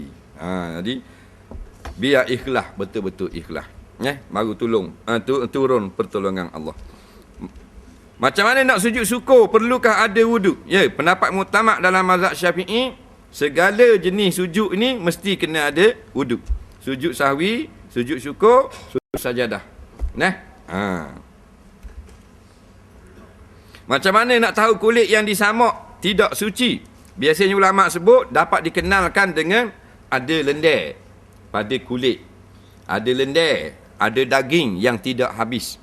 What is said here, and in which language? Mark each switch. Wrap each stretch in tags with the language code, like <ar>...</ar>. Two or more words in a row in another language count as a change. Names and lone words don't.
<ms>Jadi biar ikhlas, betul-betul ikhlas. Baru turun pertolongan Allah. Macam mana nak sujud syukur? Perlukah ada wuduk? Ya, pendapat mutamak dalam mazhab Syafi'i, segala jenis sujud ni mesti kena ada wuduk. Sujud sahwi, sujud syukur, sujud sajadah. Macam mana nak tahu kulit yang disamak tidak suci? Biasanya ulama sebut dapat dikenalkan dengan ada lendir pada kulit. Ada lendir, ada daging yang tidak habis.</ms>